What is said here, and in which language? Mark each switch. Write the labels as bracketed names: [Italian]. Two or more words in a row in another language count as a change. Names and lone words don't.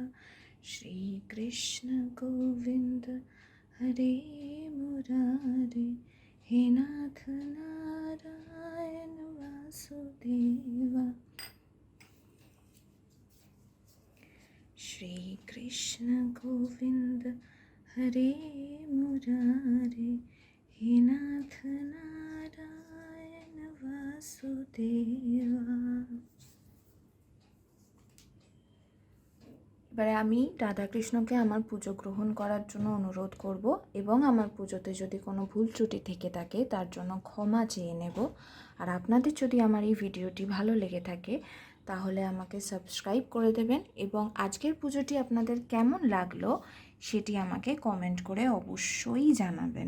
[Sanskrit] श्री कृष्ण गोविंद हरे मुरारे, हे नाथ नारायण वासुदेवा। श्री कृष्ण गोविंद हरे मुरारे, हे नाथ नारायण वासुदेवा। [Bangla] এবারে আমি রাধাকৃষ্ণকে আমার পুজো গ্রহণ করার জন্য অনুরোধ করব এবং আমার পুজোতে যদি কোনো ভুল ত্রুটি থেকে থাকে তার জন্য ক্ষমা চেয়ে নেব। আর আপনাদের যদি আমার এই ভিডিওটি ভালো লেগে থাকে তাহলে আমাকে সাবস্ক্রাইব করে দেবেন এবং আজকের পুজোটি আপনাদের কেমন লাগলো সেটি আমাকে কমেন্ট করে অবশ্যই জানাবেন।